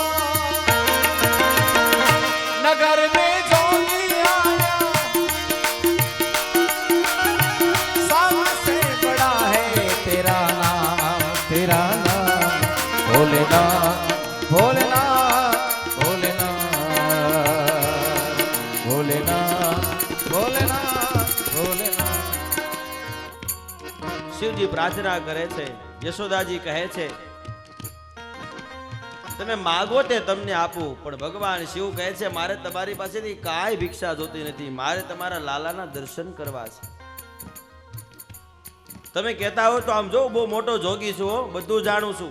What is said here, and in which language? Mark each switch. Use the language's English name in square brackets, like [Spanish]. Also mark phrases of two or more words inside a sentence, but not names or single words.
[Hindi] नगर में जोगी आया सबसे बड़ा है तेरा नाम भोलेनाथ भोलेनाथ भोलेनाथ भोलेनाथ भोलेनाथ भोलेनाथ [Gujarati] શિવજી પ્રાર્થના કરે છે. યશોદાજી કહે છે તમે માગો તે તમને આપું, પણ ભગવાન શિવ કહે છે મારે તમારી પાસેથી કાંઈ ભિક્ષા જોતી નથી, મારે તમારા લાલાના દર્શન કરવા છે. તમે કહેતા હો તો આમ જો બહુ મોટો જોગી છું, હો, બધું જાણું છું.